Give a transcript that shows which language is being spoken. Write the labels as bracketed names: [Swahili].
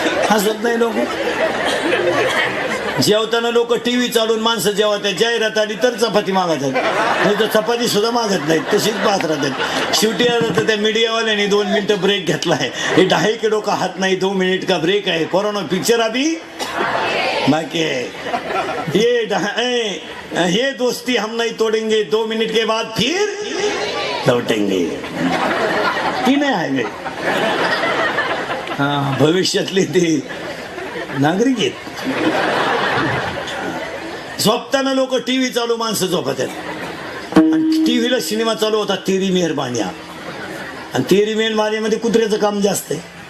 [Marathi] हसत नाही लोक. जेवताना लोक टीव्ही चालून माणसं जेवतात. जाहिरात आली तर चपाती मागतात, नाही तर चपाती सुद्धा मागत नाहीत, तशीच पाहत राहतात. शेवटी त्या मीडियावाल्याने 2 मिनिटं ब्रेक घेतलाय. हे 2.5 किलो का हात नाही, 2 मिनिट का ब्रेक आहे. [Hindi] कोरोना पिक्चर अभी बाकी है. ये दोस्ती हम नहीं तोड़ेंगे, 2 मिनट के बाद फिर लौटेंगे. [Marathi] ती नाही आहे भविष्यातले ते नागरिक आहेत. झोपताना लोक टीव्ही चालू, माणसं झोपत आहेत. आणि टीव्हीला सिनेमा चालू होता तेरी मेहरबानी. आणि तेरी मेहरबानी मध्ये कुत्र्याचं काम जास्त आहे.